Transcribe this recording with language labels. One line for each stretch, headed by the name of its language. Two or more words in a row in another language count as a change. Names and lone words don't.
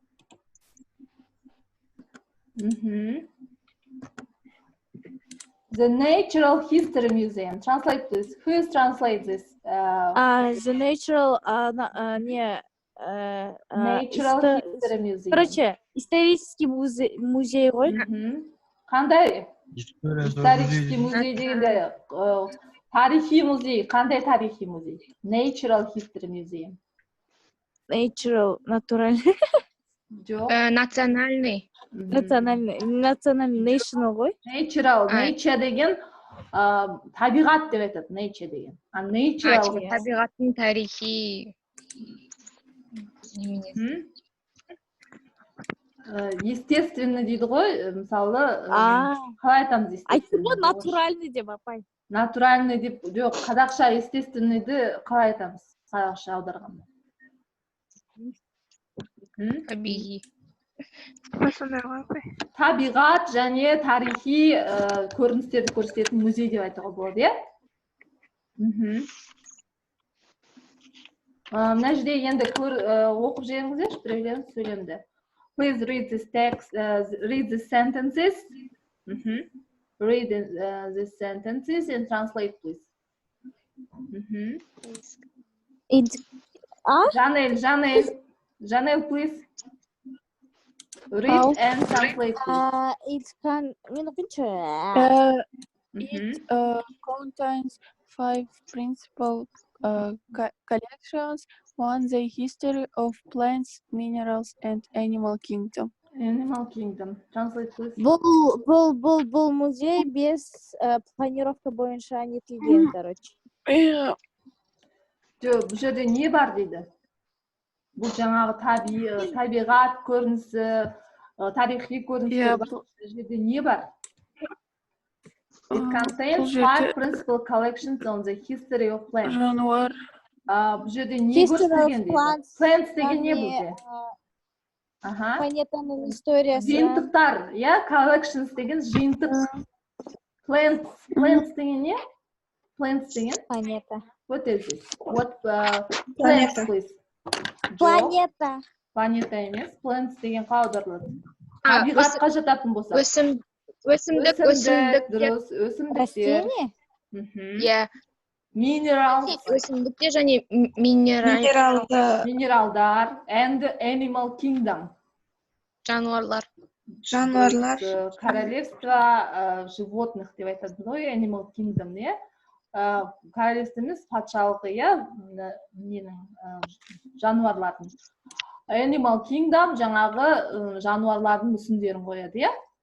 English: The Natural History Museum. Translate this. Who is translate this? The Natural Natural History Museum.
Russian: Короче, исторический музей ғой.
Kazakh: Қандай?
Russian: Исторический музей
Kazakh: дегенде тарихи музей. Қандай тарихи музей?
English: Natural History Museum. Natural,
Kazakh: натуральный. Жоқ. Национальный. Национальный, national ғой. Natural, nature деген табиғат деп айтады, nature деген. Natural табиғаттың тарихи. естественно дейді ғой, мысалы, А, қалай айтамыз айтты естественно? ғой натуральный деп апай. Натуральный деп, жоқ, қазақша естественныйды қалай айтамыз? Қазақша аударғанда. Табиғи. Табиғат және тарихи көріністерді көрсететін музей деп айтуға болады, иә? Мына жерде енді оқып жеңіңіздерші, біреулеріңіз сөйлемді.
English: Please read this text, read the sentences. Read the sentences and translate, please. Janel, please. Read and translate, please. It can,
Kazakh: мен оқайыншы.
English: It contains 5 principal collections. One, the history of plants, minerals, and animal kingdom. Animal Kingdom. Translate, please.
Kazakh: Бұл музей
Russian: без планировка
Kazakh: бойынша нетілген, короче. Жоқ, бұл жерде не бар дейді? Бұл жаңағы табиғат көрінісі, тарихи көріністер бар. Бұл жерде не бар?
English: It contains 5 principal collections on the history of plants.
Kazakh: Жануар. Бұл жерде не көрсетілген дейді? Plants деген не бұл жерде? Планетаның историясы. Жиынтықтар, иә? Collections деген жиынтық. Plants деген не? Plants деген? Планета.
English: What is it? What plants, please?
Kazakh: Планета. Планета емес. Plants деген қалай аударылады? Табиғатқа жататын болса. Өсімдік. Дұрыс. Өсімдіктер. Растение? Иә.
English: Minerals.
Kazakh: Өсімдіктер және Минералдар.
English: And animal kingdom.
Kazakh: жануарлар.
Russian: Королевство животных
Kazakh: деп айтады ғой,
English: animal kingdom,
Kazakh: не? Королевствеміз патшалығы, иә, жануарлардың.
English: Animal kingdom
Kazakh: жаңағы жануарлардың мүсіндерін қояды, иә?